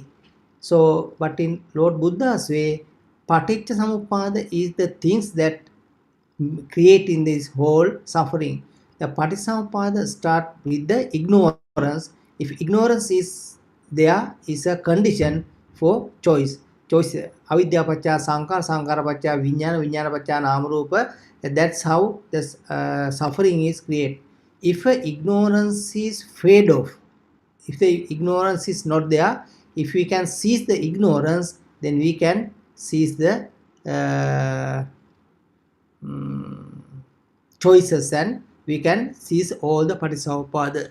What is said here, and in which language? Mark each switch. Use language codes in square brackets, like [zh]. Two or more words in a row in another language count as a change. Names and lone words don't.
[en] So, but in Lord Buddha's way, [pi] Paticca Samuppada [en] is the things that create in this whole suffering. The Paticamuppada start with the ignorance. If ignorance is there, is a condition for choice. [pi] Choice. Avidya pacha sankara, sankara pacha vijnana, vijnana pacha namarupa. [en] That's how this suffering is created. If ignorance is fade off, if the ignorance is not there, if we can cease the ignorance, then we can cease the choices, and we can cease all the Paticamuppada.